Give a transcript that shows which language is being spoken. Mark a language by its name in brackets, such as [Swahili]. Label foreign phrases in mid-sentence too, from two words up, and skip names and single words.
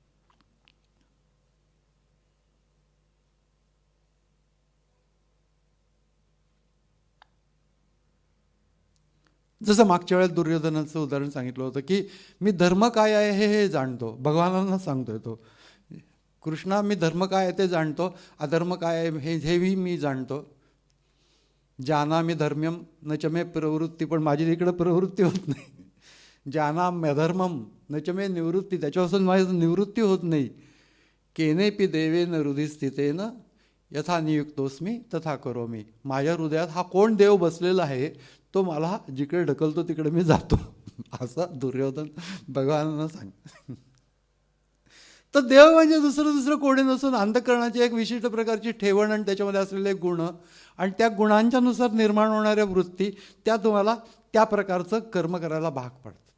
[Marathi] जसं मागच्या वेळेस दुर्योधनाचं उदाहरण सांगितलं होतं की मी धर्म काय आहे हे जाणतो, भगवानांना सांगतोय तो, कृष्णा मी धर्म काय आहे ते जाणतो, अधर्म काय आहे हेही मी जाणतो. [Sanskrit] जानामि धर्म्यम न च मे प्रवृत्ती, [Marathi] पण माझी इकडं प्रवृत्ती होत नाही. [Sanskrit] जानाम्यधर्मम न च मे निवृत्ती, [Marathi] त्याच्यापासून माझी निवृत्ती होत नाही. [Sanskrit] केनेपि देवेन हृदय स्थितेन यथा नियुक्तोस्मी तथा करोमी. [Marathi] माझ्या हृदयात हा कोण देव बसलेला आहे, तो मला जिकडे ढकलतो तिकडे मी जातो, असं दुर्योधन भगवानांना सांग. तर देव म्हणजे दुसरं कोणी नसून अंतःकरणाची एक विशिष्ट प्रकारची ठेवण आणि त्याच्यामध्ये असलेले गुण आणि त्या गुणांच्यानुसार निर्माण होणाऱ्या वृत्ती, त्या तुम्हाला त्या प्रकारचं कर्म करायला भाग पडतं.